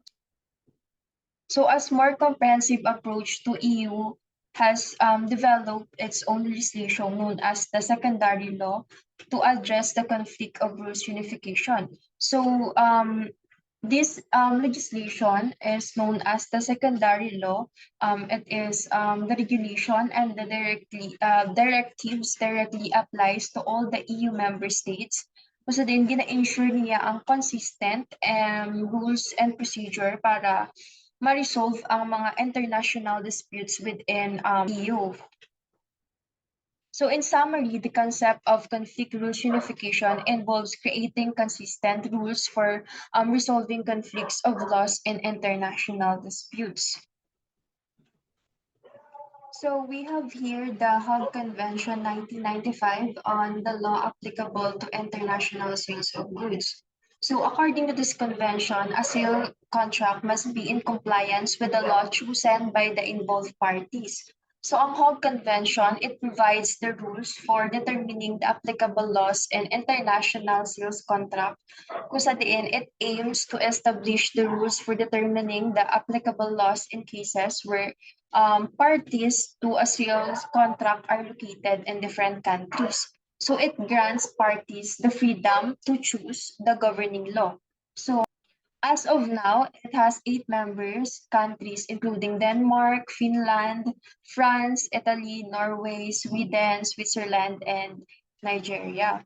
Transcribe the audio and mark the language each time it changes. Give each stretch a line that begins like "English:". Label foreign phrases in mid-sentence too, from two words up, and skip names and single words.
English: So as more comprehensive approach to EU has developed its own legislation known as the secondary law to address the conflict of rules unification. So this legislation is known as the secondary law. It is the regulation and the directives directly applies to all the EU member states.
Hiligaynon: So din gina-ensure niya ang
English: consistent rules and procedure
Hiligaynon: para ma-resolve ang mga
English: international disputes within EU. So in summary, the concept of conflict rules unification involves creating consistent rules for resolving conflicts of laws in international disputes. So we have here the Hague Convention 1995 on the law applicable to international sales of goods. So according to this convention, a sale contract must be in compliance with the law chosen by the involved parties. So ang Hague Convention, it provides the rules for determining the applicable laws in international sales contract.
Hiligaynon: Kung sa diin,
English: it aims to establish the rules for determining the applicable laws in cases where parties to a sales contract are located in different countries. So it grants parties the freedom to choose the governing law. So as of now, it has 8 members countries, including Denmark, Finland, France, Italy, Norway, Sweden, Switzerland, and Nigeria.